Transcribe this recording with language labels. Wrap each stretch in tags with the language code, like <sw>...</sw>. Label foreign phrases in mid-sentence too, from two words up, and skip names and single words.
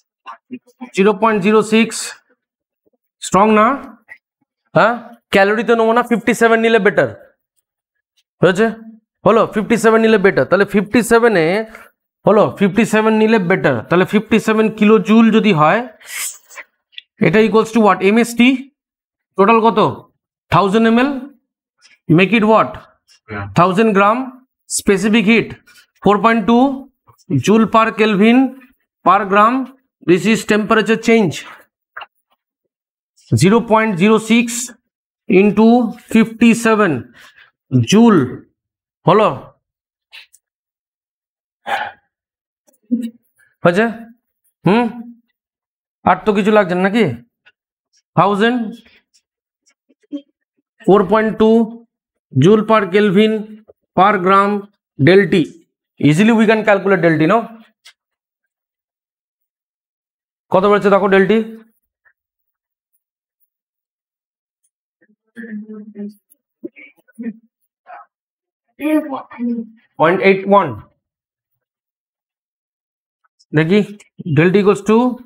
<bn>0.06 স্ট্রং না হ্যাঁ ক্যালোরিতে নেবো না 57 নিলে বেটার হয়েছে হলো 57 নিলে বেটার তাহলে 57 এ হলো 57 নিলে বেটার তাহলে 57</bn> <en>kilo joule</en> <bn>যদি হয় এটা</bn> <en>equals to what MST total</en> <bn>কত 1000 ml</bn> <en>make it what</en> <bn>1000 গ্রাম</bn> <en>specific heat</en> <bn>4.2</bn> <en>joule per Kelvin per gram. This is temperature change 0.06 into 57 joule</en> <bn>হলো হয়েছে আর তো কিছু লাগছে না নাকি</bn> <en>1000 4.2 joule per Kelvin per gram del T. Easily we can calculate del T, no?</en> <bn>কত বেড়েছে দেখো</bn> <en>del T</en> <bn>0.81 দেখি</bn> <en>del T equals to</en>